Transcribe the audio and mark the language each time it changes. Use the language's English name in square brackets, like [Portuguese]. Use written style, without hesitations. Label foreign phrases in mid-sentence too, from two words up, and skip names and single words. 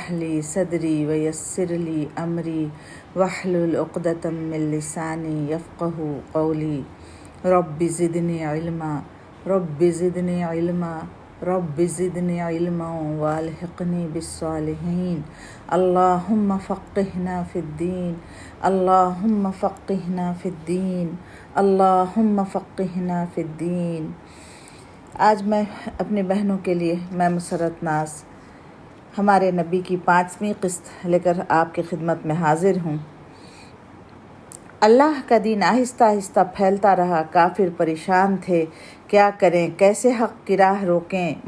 [Arabic] اشرح لي صدري ويسر لي أمري واحلل عقدة من لساني يفقهوا قولي رب زدني علما رب زدني علما رب زدني علما وألحقني بالصالحين اللهم فقهنا في الدين اللهم فقهنا في الدين اللهم فقهنا في الدين. [Urdu] آج میں اپنی بہنوں کے لیے میں مسرت ناز ہمارے نبی کی 5ویں قسط لے کر آپ کی خدمت میں حاضر ہوں. اللہ کا دین آہستہ آہستہ پھیلتا رہا. کافر پریشان تھے، کیا کریں، کیسے حق کی راہ روکیں.